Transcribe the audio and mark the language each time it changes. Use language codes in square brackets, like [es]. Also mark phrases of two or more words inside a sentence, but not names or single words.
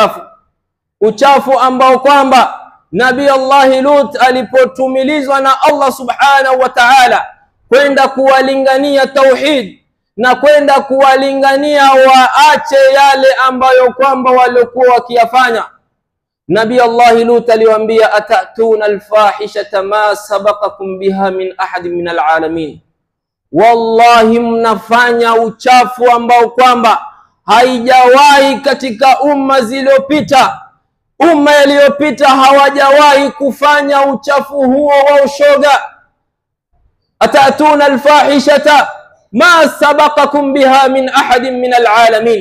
[sw] uchafu ambao kwamba Nabii Allah Lut alipotumilizwa na Allah [ar] سبحانه و [sw] ta'ala kwenda kuwalingania tauhid na kwenda kuwalingania waache yale ambayo kwamba walikuwa wakiyafanya, Nabii Allah Lut aliwaambia [ar] أتأتون الفاحشة ما سبقكم بها من أحد من العالمين, [sw] wallahi mnafanya uchafu ambao kwamba haijawahi katika umma zilizopita. Umma iliyopita hawajawahi kufanya uchafu huo wa ushoga. [ar] أتأتون الفاحشة ما سبقكم بها من أحد من العالمين.